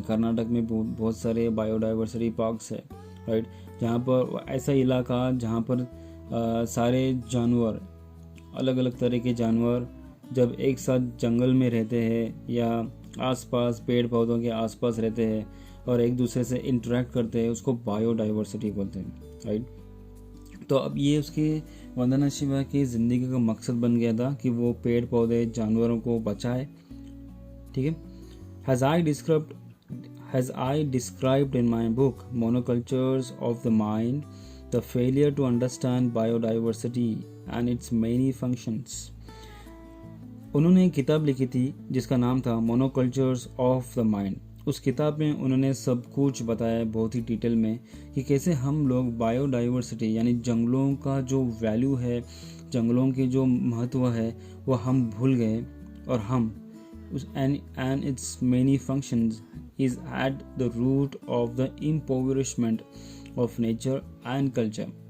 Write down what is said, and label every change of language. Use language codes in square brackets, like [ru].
[hi] कर्नाटक में बहुत सारे बायोडाइवर्सिटी पार्क्स है, राइट, जहाँ पर ऐसा इलाका जहाँ पर सारे जानवर, अलग अलग तरह के जानवर जब एक साथ जंगल में रहते हैं या आसपास पेड़ पौधों के आसपास रहते हैं और एक दूसरे से इंटरेक्ट करते हैं, उसको बायोडाइवर्सिटी बोलते हैं। राइट, तो अब ये उसकी वंदना शिवा की ज़िंदगी का मकसद बन गया था कि वो पेड़ पौधे जानवरों को बचाए। ठीक है, [en] Has I described in my book Monocultures of the Mind, the failure to understand biodiversity and its many functions. [hi] उन्होंने एक किताब लिखी थी जिसका नाम था मोनोकल्चर्स ऑफ द माइंड। उस किताब में उन्होंने सब कुछ बताया बहुत ही डिटेल में कि कैसे हम लोग बायोडाइवर्सिटी यानी जंगलों का जो वैल्यू है, जंगलों के जो महत्व है वो हम भूल गए, और हम [en] and its many functions is at the root of the impoverishment of nature and culture.